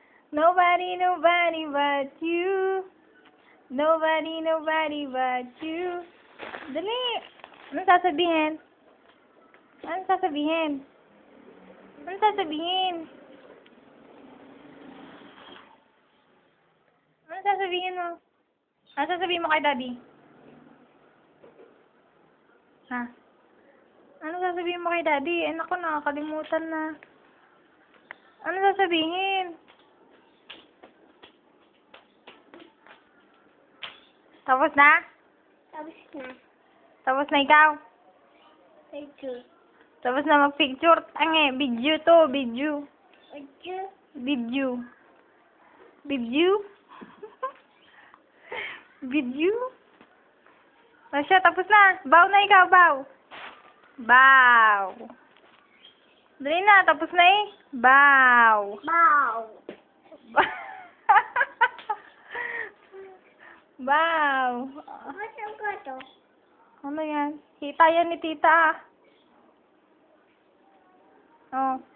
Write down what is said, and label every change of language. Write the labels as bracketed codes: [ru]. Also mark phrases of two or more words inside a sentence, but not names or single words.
[en] Nobody, nobody but you. Nobody, nobody but you. [tl] Dali. Anong sasabihin? Anong sasabihin? Anong sasabihin? Anong sasabihin mo? Anong sasabihin mo kay Daddy? Ha? Anong sasabihin mo kay Daddy? Eh, naku, nakakalimutan na. Anong sasabihin? Tapos na? Tapos na. Tapos na ikaw? [en] Thank you. [tl] Tapos na mag-picture. Tange, video to, video. [en] Thank you. [tl] Video. Video? Video? O siya, tapos na. Bow na ikaw, bow. Bow. Dali na, tapos na eh. Bow. Bow. Bow. Masang ko to. Ano yan? Kita yan ni tita ah. Oh.